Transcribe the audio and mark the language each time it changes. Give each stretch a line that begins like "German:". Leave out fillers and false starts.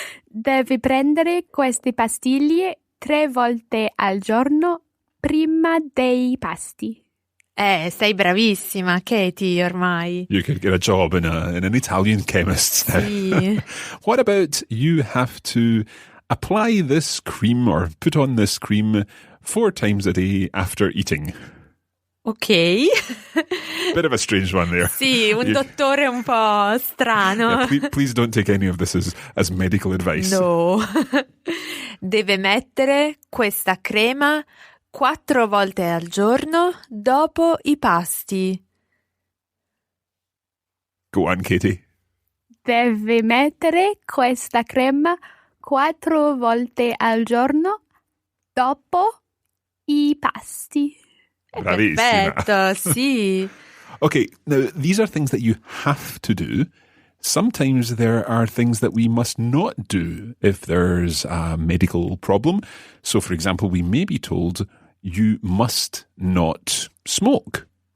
Italian: Devi prendere queste pastiglie 3 volte al giorno prima dei pasti. Sei bravissima, Katie, ormai.
English: You could get a job in an Italian chemist now.
Italian: Sì.
English: What about you have to apply this cream or put on this cream 4 times a day after eating? Ok. Bit of a strange one there.
Italian: Sì, un dottore un po' strano.
English: Yeah, please don't take any of this as medical advice. No.
Italian: Deve mettere questa crema 4 volte al giorno dopo i pasti.
English: Go on, Katie.
Italian: Devi mettere questa crema 4 volte al giorno dopo i pasti. Bravissima. Perfetto, sì.
English: Okay, now these are things that you have to do. Sometimes there are things that we must not do if there's a medical problem. So, for example, we may be told you must not smoke.